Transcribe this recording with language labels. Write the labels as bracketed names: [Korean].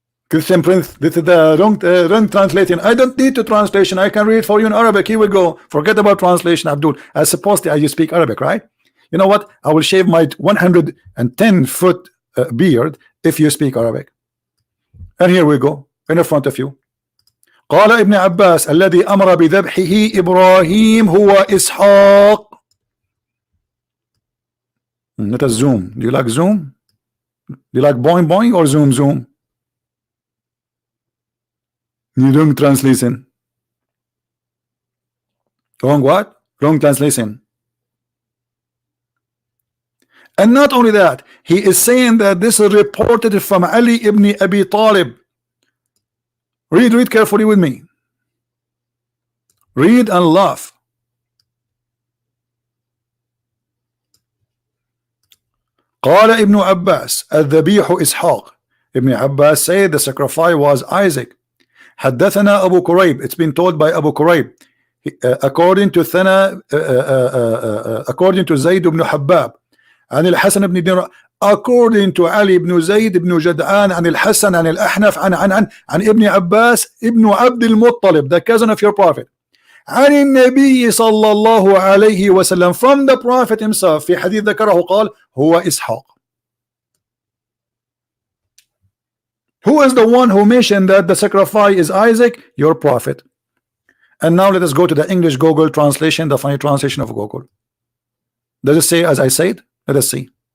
[English] Christian Prince, this is the wrong translation. I don't need the translation. I can read it for you in Arabic. Here we go. Forget about translation, Abdul. As supposedly you speak Arabic, right? You know what? I will shave my 110-foot beard if you speak Arabic. And here we go in front of you. [Arabic] قال ابن عباس الذي أمر بذبحه إبراهيم هو إسحاق. [English] Not a zoom. Do you like zoom? Do you like boing boing or zoom zoom? You wrong translation. Wrong what? Wrong translation. And not only that, he is saying that this is reported from Ali ibn Abi Talib. Read carefully with me. Read and laugh. [Arabic] قال ابن عباس الذبيح إسحاق. [English] Ibn Abbas said the sacrifice was Isaac. [Arabic] حدثنا أبو كريب. [English] It's been told by Abu Kurayb. According to Zayd ibn Habab. [Arabic] عن الحسن بن دينار. [English] According to Ali ibn Zayd ibn Jad'an [Arabic] عن الحسن عن الأحنف عن ابن عباس ابن عبد المطلب, [English] the cousin of your prophet. [Arabic] عن النبي صلى الله عليه وسلم, [English] from the prophet himself. [Arabic] في حديث ذكره قال هو إسحاق. [English] Who is the one who mentioned that the sacrifice is Isaac? Your prophet. And now let us go to the English Google translation, the funny translation of Google. Does it say as I said? Let us see.